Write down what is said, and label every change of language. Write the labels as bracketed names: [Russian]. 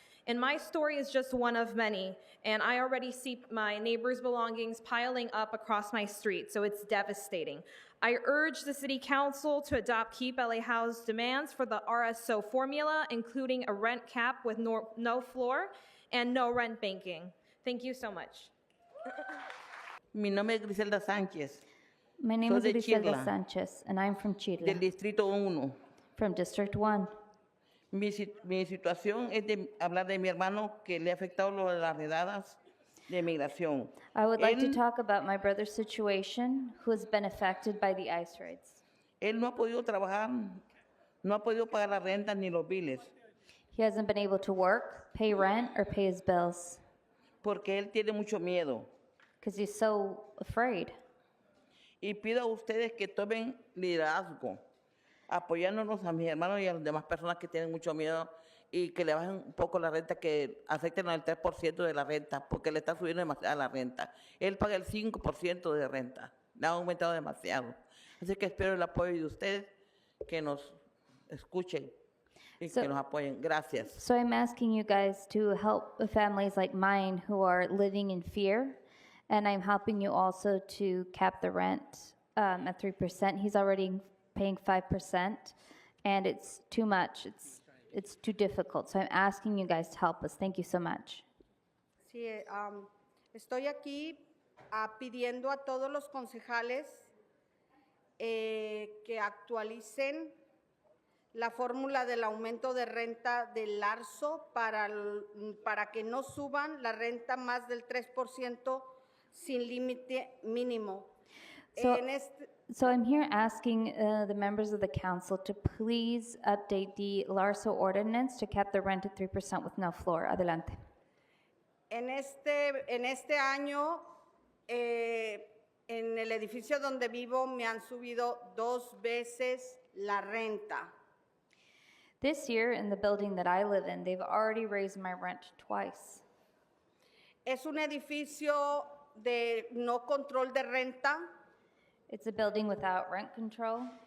[English] And my story is just one of many, and I already see my neighbors' belongings piling up across my street, so it's devastating. I urge the City Council to adopt Keep LA Housed demands for the RSO formula, including a rent cap with no floor and no rent banking. Thank you so much. [Spanish] Mi nombre es Griselda Sánchez. [English] My name is Griselda Sanchez, and I'm from Chile. [Spanish] Del Distrito 1. [English] From District 1. [Spanish] Mi situación es de hablar de mi hermano que le ha afectado lo de las redadas de migración. [English] I would like to talk about my brother's situation who has been affected by the ICE raids. [Spanish] Él no ha podido trabajar, no ha podido pagar la renta ni los biles. [English] He hasn't been able to work, pay rent, or pay his bills. [Spanish] Porque él tiene mucho miedo. [English] Because he's so afraid. [Spanish] Y pido a ustedes que tomen liderazgo, apoyándonos a mis hermanos y a las demás personas que tienen mucho miedo y que le bajen un poco la renta, que afecten al 3% de la renta, porque le está subiendo demasiado la renta. Él paga el 5% de renta, le ha aumentado demasiado. Así que espero el apoyo de ustedes, que nos escuchen y que nos apoyen. Gracias. [English] So I'm asking you guys to help families like mine who are living in fear, and I'm helping you also to cap the rent at 3%. He's already paying 5%, and it's too much. It's too difficult. So I'm asking you guys to help us. Thank you so much. [Spanish] Sí, estoy aquí pidiendo a todos los concejales que actualicen la fórmula del aumento de renta del Larso para que no suban la renta más del 3% sin límite mínimo. [English] So I'm here asking the members of the council to please update the Larso ordinance to cap the rent at 3% with no floor. [Spanish] Adelante. En este año, en el edificio donde vivo me han subido 2 veces la renta. [English] This year, in the building that I live in, they've already raised my rent twice. [Spanish] Es un edificio de no control de renta. [English] It's a building without rent control.